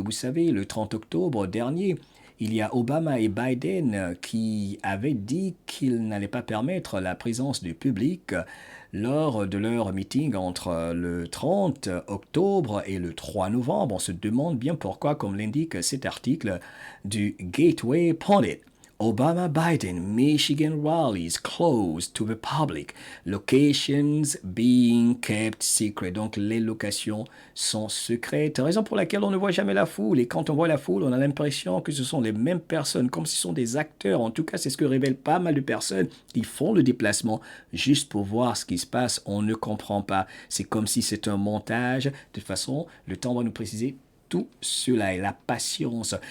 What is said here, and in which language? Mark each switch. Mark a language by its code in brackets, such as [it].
[fr] Vous savez, le 30 octobre dernier, il y a Obama et Biden qui avaient dit qu'ils n'allaient pas permettre la présence du public lors de leur meeting entre le 30 octobre et le 3 novembre. On se demande bien pourquoi, comme l'indique cet article du Gateway Pundit. [en] Obama-Biden Michigan rallies closed to the public, locations being kept secret. [fr] Donc les locations sont secrètes, raison pour laquelle on ne voit jamais la foule. Et quand on voit la foule, on a l'impression que ce sont les mêmes personnes, comme si ce sont des acteurs. En tout cas, c'est ce que révèlent pas mal de personnes qui font le déplacement juste pour voir ce qui se passe. On ne comprend pas. C'est comme si c'est un montage. De toute façon, le temps va nous préciser tout cela et la patience.